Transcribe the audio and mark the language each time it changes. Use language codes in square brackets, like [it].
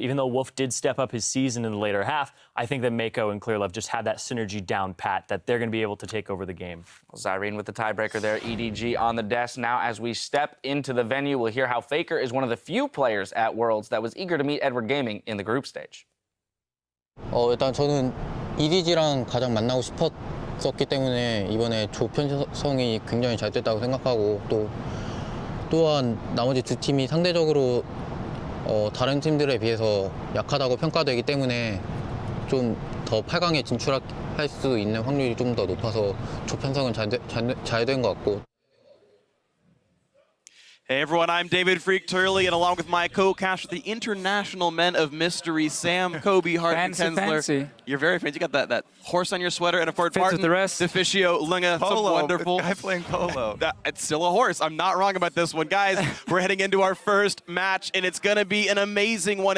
[en] Even though Wolf did step up his season in the later half, I think that Mako and Clearlove just had that synergy down pat, that they're going to be able to take over the game. Well, Zyrene with the tiebreaker there, EDG on the desk. Now, as we step into the venue, we'll hear how Faker is one of the few players at Worlds that was eager to meet Edward Gaming in the group stage. [ko] 일단 저는 EDG랑 가장 만나고 싶었기 때문에 이번에 조 편성이 굉장히 잘 됐다고 생각하고 또한 나머지 두 팀이 상대적으로 다른 팀들에 비해서 약하다고 평가되기 때문에 좀 더 8강에 진출할 수 있는 확률이 좀 더 높아서 조 편성은 잘 된 것 같고. [en] Hey everyone, I'm David Freak Turley, and along with my co-caster, the International Men of Mystery, Sam, Kobe, Hart, and Kensler. Fancy. You're very fancy. You got that horse on your sweater, and a Ford Fits with the rest. Deficio, Lunga, Polo. some wonderful. Guy playing polo. It's still a horse. I'm not wrong about this one. Guys, we're heading into our first match, and it's going to be an amazing one.